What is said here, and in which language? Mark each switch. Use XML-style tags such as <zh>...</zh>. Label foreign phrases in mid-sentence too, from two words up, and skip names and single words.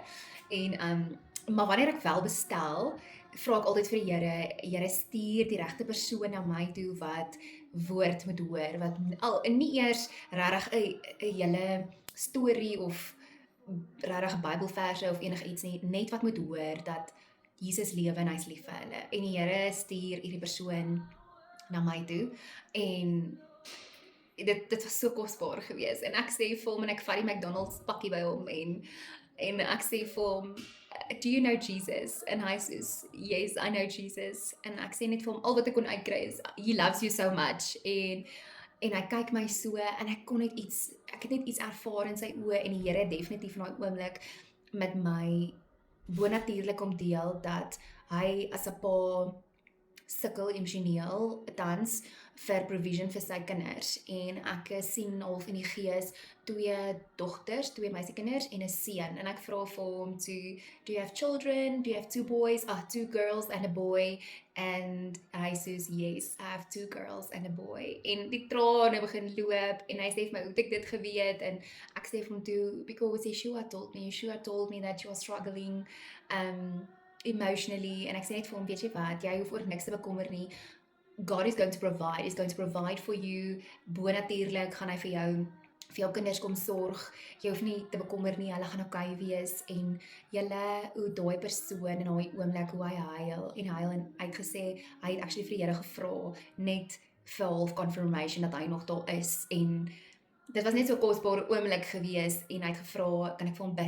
<af>En maar wanneer ek wel bestel, vra ek altyd vir die Here, stuur die regte persoon na my toe wat woord moet hoor, wat nie eers regtig 'n hele storie of regtig Bybelverse of enigiets nie, net wat moet hoor dat Jesus lewe en hy's lief vir hulle. En die Here stuur hierdie persoon na my toe en dit was so kosbaar geweest en ek sê vir hom en ek vat die McDonald's pakkie by hom en ek sê vir hom,</af> <en>do you know Jesus?</en> <af>En hy sê,</af> <en>yes, I know Jesus.</en> <af>En ek sê net vir hom, al wat ek kon uitkry is,</af> <en>he loves you so much.</en> <af>En hy kyk my so, en ek het net iets ervaar in sy oë, en die Here het definitief in daai oomblik met my bonatuurlik om deel, dat hy as 'n pa sukkel emosioneel tans vir provision vir sy kinders en ek sien half in die gees 2 dogters, 2 meisiekinders en 'n seun en ek vra vir hom</af> <en>do you have children? Do you have 2 boys? 2 girls and a boy? And</en> <af>hy sê</af> <en>yes, I have 2 girls and a boy.</en> <af>En die trane begin loop en hy sê vir my, hoe het ek dit geweet? En ek sê vir hom toe,</af> <en>because Yeshua told me that you are struggling emotionally,</en> <af>en ek sê net vir hom, weet jy wat, jy hoef oor niks te bekommer nie,</af> <en>God is going to provide for you,</en> <af>bonatuurlik gaan hy vir jou kinders kom sorg, jy hoef nie te bekommer nie, hulle gaan okay wees, en hoe daai persoon in daai oomblik, hoe hy huil, en hy het gesê, hy het actually vir die Here gevra, net vir half confirmation, dat hy nog daar is, en dit was net so 'n kosbare oomblik gewees en hy het gevra, kan ek vir hom bid?</af>